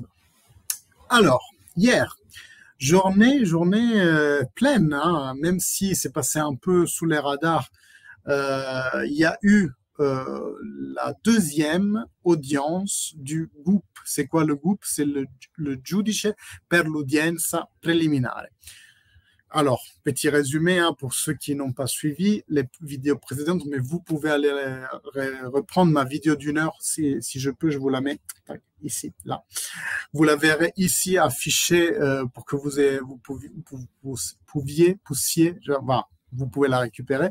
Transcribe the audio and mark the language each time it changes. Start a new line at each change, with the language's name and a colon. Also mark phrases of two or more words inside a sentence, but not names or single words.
French: Alors, hier, journée pleine, hein, même si c'est passé un peu sous les radars, il y a eu la deuxième audience du GUP. C'est quoi le GUP? C'est le
Italian: Giudice per l'udienza preliminare.
French: Alors, petit résumé hein, pour ceux qui n'ont pas suivi les vidéos précédentes, mais vous pouvez aller reprendre ma vidéo d'une heure, si je peux, je vous la mets ici, là. Vous la verrez ici affichée pour que vous pouvez la récupérer.